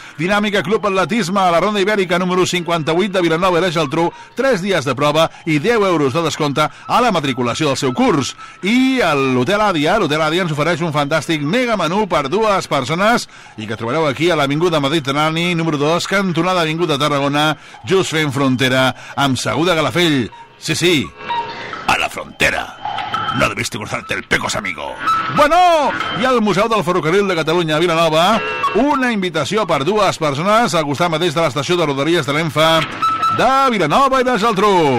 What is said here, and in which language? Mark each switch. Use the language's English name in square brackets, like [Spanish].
[Catalan] Dinàmica Club Atletisme, a la Ronda Ibèrica número 58 de Vilanova i la Geltrú, 3 dies de prova i 10 euros de descompte a la matriculació del seu curs. I a l'Hotel Àdia, l'Hotel Àdia ens ofereix un fantàstic mega menú per dues persones i que trobareu aquí a l'Avinguda Mediterrani número 2, cantonada Avinguda Tarragona, just fent frontera amb Segur de Calafell. Sí, sí, a la frontera. [Spanish] No debiste cruzarte el Pecos, amigo. [Catalan] Bueno, i al Museu del Ferrocarril de Catalunya a Vilanova, una invitació per dues persones a gustar mateix de l'estació de Rodalies de l'ENFA de Vilanova i de Geltrú.